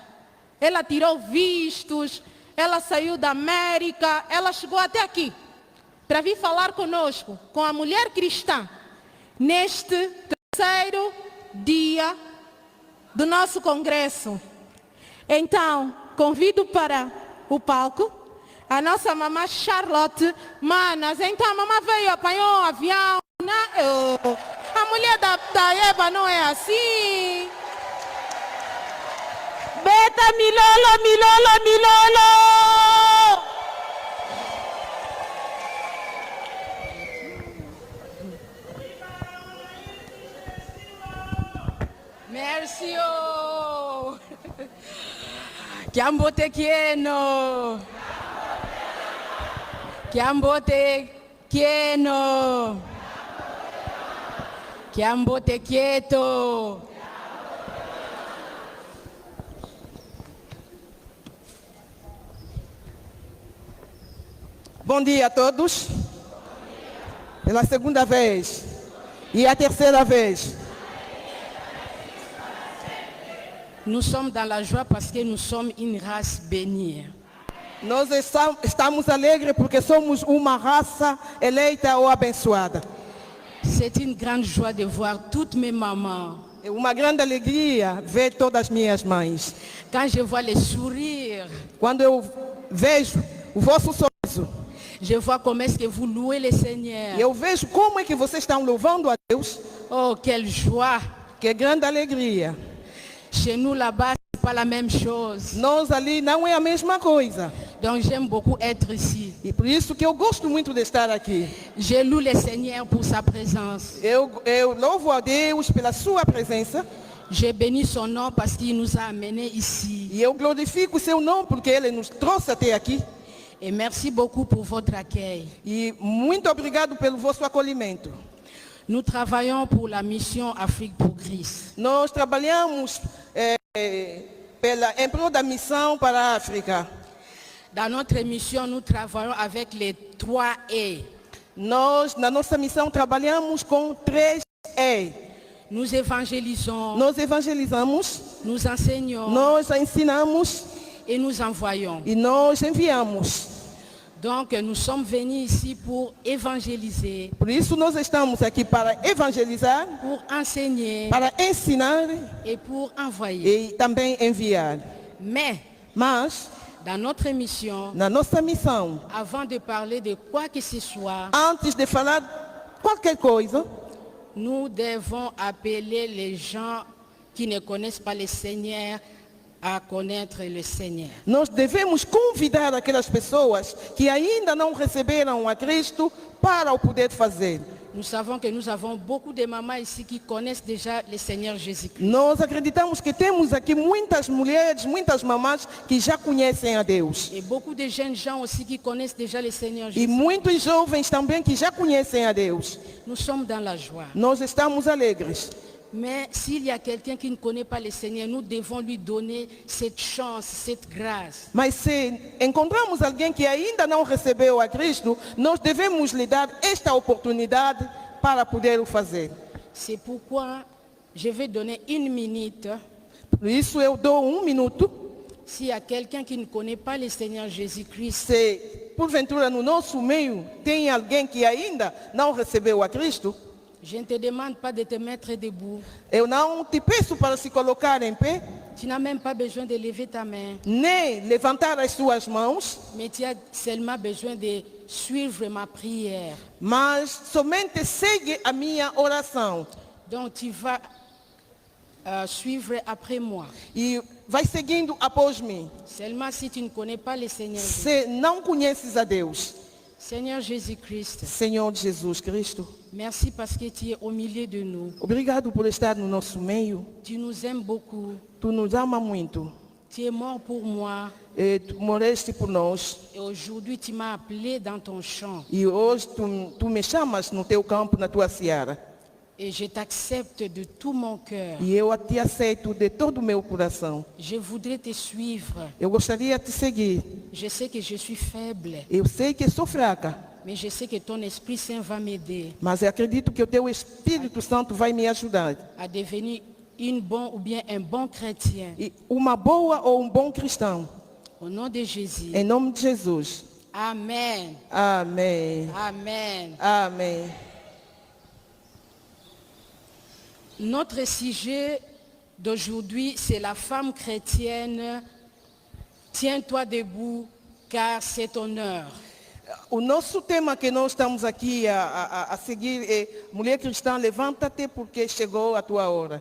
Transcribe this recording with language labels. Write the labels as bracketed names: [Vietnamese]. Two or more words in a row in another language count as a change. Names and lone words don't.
[Portuguese] Ela tirou vistos, ela saiu da América, ela chegou até aqui para vir falar conosco, com a mulher cristã, neste terceiro dia do nosso congresso. Então, convido para o palco a nossa mamã Charlotte. Manas, então a mamãe veio, apanhou um avião. A mulher da Eva não é assim. [Lingala] Beta milolo, milolo, milolo! [French] Merci. [Kongo] Kiambote kieno. Kiambote kieno. Kiambote quieto. [Portuguese] Bom dia a todos. Pela segunda vez e a terceira vez. [French] Nous sommes dans la joie parce que nous sommes une race bénie. [Portuguese] Nós estamos alegres porque somos uma raça eleita ou abençoada. [French] C'est une grande joie de voir toutes mes mamans. [Portuguese] É uma grande alegria ver todas as minhas mães. [French] Quand je vois les sourires, [Portuguese] quando eu vejo o vosso sorriso, [French] je vois comment est-ce que vous louez le Seigneur. [Portuguese] Eu vejo como é que vocês estão louvando a Deus. [French] Oh, quelle joie! [Portuguese] Que grande alegria. [French] Chez nous là-bas, c'est pas la même chose. [Portuguese] Nós ali não é a mesma coisa. [French] Donc j'aime beaucoup être ici. [Portuguese] E por isso que eu gosto muito de estar aqui. [French] Je loue le Seigneur pour sa présence. [Portuguese] Eu louvo a Deus pela sua presença. [French] Je bénis son nom parce qu'il nous a amenés ici. [Portuguese] E eu glorifico o seu nome porque ele nos trouxe até aqui. [French] Et merci beaucoup pour votre accueil. [Portuguese] E muito obrigado pelo vosso acolhimento. [French] Nous travaillons pour la mission Afrique pour Christ. [Portuguese] Nós trabalhamos em prol da missão para a África. [French] Dans notre mission, nous travaillons avec les 3 E. [Portuguese] Nós, na nossa missão, trabalhamos com 3 E. [French] Nous évangélisons. [Portuguese] Nós evangelizamos. [French] Nous enseignons. [Portuguese] Nós ensinamos. [French] Et nous envoyons. [Portuguese] E nós enviamos. [French] Donc nous sommes venus ici pour évangéliser. [Portuguese] Por isso nós estamos aqui para evangelizar, [French] pour enseigner, [Portuguese] para ensinar [French] et pour envoyer. [Portuguese] E também enviar. [French] Mas dans notre mission, [Portuguese] na nossa missão, [French] avant de parler de quoi que ce soit, [Portuguese] antes de falar qualquer coisa, [French] nous devons appeler les gens qui ne connaissent pas le Seigneur a connaître le Seigneur. [Portuguese] Nós devemos convidar aquelas pessoas que ainda não receberam a Cristo para o poder fazer. [French] Nous savons que nous avons beaucoup de mamans ici qui connaissent déjà le Seigneur Jésus-Christ. [Portuguese] Nós acreditamos que temos aqui muitas mulheres, muitas mamãs que já conhecem a Deus. [French] Et beaucoup de jeunes gens aussi qui connaissent déjà le Seigneur Jésus. [Portuguese] E muitos jovens também que já conhecem a Deus. [French] Nous sommes dans la joie. [Portuguese] Nós estamos alegres. [French] Mais s'il y a quelqu'un qui ne connaît pas le Seigneur, nous devons lui donner cette chance, cette grâce. [Portuguese] Mas se encontramos alguém que ainda não recebeu a Cristo, nós devemos lhe dar esta oportunidade para poder o fazer. [French] C'est pourquoi je vais donner 1 minute. [Portuguese] Por isso eu dou 1 minuto. [French] S'il y a quelqu'un qui ne connaît pas le Seigneur Jésus-Christ, [Portuguese] se porventura no nosso meio tem alguém que ainda não recebeu a Cristo, [French] je ne te demande pas de te mettre debout. [Portuguese] Eu não te peço para se colocar em pé. [French] Tu n'as même pas besoin de lever ta main. [Portuguese] Nem levantar as suas mãos. [French] Mais tu as seulement besoin de suivre ma prière. [Portuguese] Mas somente segue a minha oração. [French] Donc tu vas suivre après moi. [Portuguese] e vai seguindo após mim. [French] Seulement si tu ne connais pas le Seigneur. [Portuguese] Se não conheces a Deus, [French] Seigneur Jésus-Christ, [Portuguese] Senhor Jesus Cristo, [French] merci parce que tu es au milieu de nous. [Portuguese] obrigado por estar no nosso meio. [French] Tu nous aimes beaucoup. [Portuguese] Tu nos ama muito. [French] Tu es mort pour moi. [Portuguese] Tu morreste por nós. [French] Et aujourd'hui, tu m'as appelé dans ton champ. [Portuguese] E hoje tu me chamas no teu campo, na tua seara. [French] Et je t'accepte de tout mon cœur. [Portuguese] E eu te aceito de todo o meu coração. [French] Je voudrais te suivre. [Portuguese] Eu gostaria de te seguir. [French] Je sais que je suis faible, [Portuguese] Eu sei que sou fraca, [French] mais je sais que ton Esprit Saint va m'aider [Portuguese] mas eu acredito que o teu Espírito Santo vai me ajudar. [French] à devenir une bonne ou bien un bon chrétien. [Portuguese] E uma boa ou bom cristão. [French] Au nom de Jésus. [Portuguese] Em nome de Jesus. [French] Amen. [Portuguese] Amém. [French] Amen. [Portuguese] Amém. [French] Notre sujet d'aujourd'hui, c'est la femme chrétienne. Tiens-toi debout, car c'est ton heure. [Portuguese] O nosso tema que nós estamos aqui a seguir é Mulher Cristã, levanta-te porque chegou a tua hora.